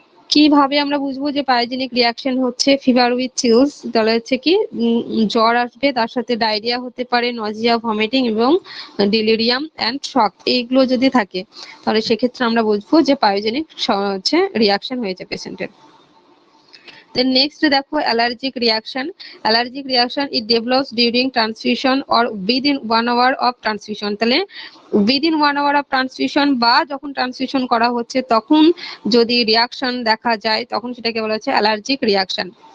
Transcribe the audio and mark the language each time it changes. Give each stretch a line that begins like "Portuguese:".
Bangla: কিভাবে আমরা বুঝবো যে পায়োজেনিক রিয়াকশন হচ্ছে?
English: fever with chills,
Bangla: তাহলে হচ্ছে কি জ্বর আসবে, তার সাথে ডায়রিয়া হতে পারে, নজিয়া, ভমিটিং এবং
English: delirium and shock,
Bangla: এইগুলো যদি থাকে তাহলে সেক্ষেত্রে আমরা বুঝবো যে পায়োজেনিক হচ্ছে রিয়াকশন হয়েছে পেশেন্টের।
English: Then next দেখো allergic reaction. Allergic reaction it develops during transfusion or within 1 hour of transfusion.
Bangla: তাহলে
English: within 1 hour of transfusion
Bangla: বা যখন ট্রান্সফিউশন করা হচ্ছে তখন যদি রিয়াকশন দেখা যায় তখন সেটাকে বলা হচ্ছে অ্যালার্জিক রিয়াকশন।